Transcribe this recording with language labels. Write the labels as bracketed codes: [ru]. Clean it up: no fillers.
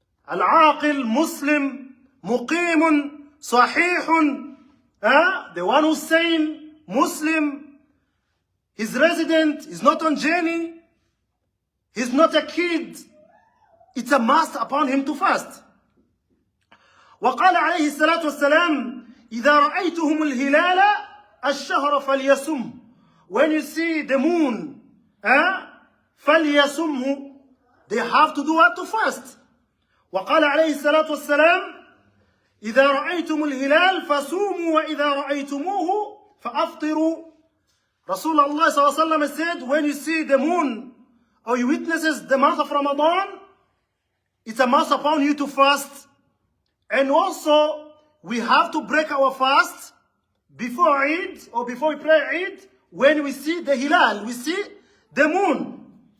[ar] العاقل, [en] Muslim, [ar] مقيم, صحيح, [en] the one who's sane, Muslim, he's resident, he's not on journey, he's not a kid, it's a must upon him to fast. [ar] وقال عليه الصلاة والسلام إذا رأيتهم الهلال الشهر فليصم. [en] When you see the moon, [ar] فليصمه, [en] they have to do what? To fast. [ar] وقال عليه الصلاة والسلام إذا رأيتم الهلال فصوموا وإذا رأيتموه فأفطروا. [en] Rasulullah صلى الله عليه وسلم said, when you see the moon or you witnesses the month of Ramadan, it's a must upon you to fast. And also, we have to break our fast before Eid, or before we pray Eid, when we see the hilal, we see the moon.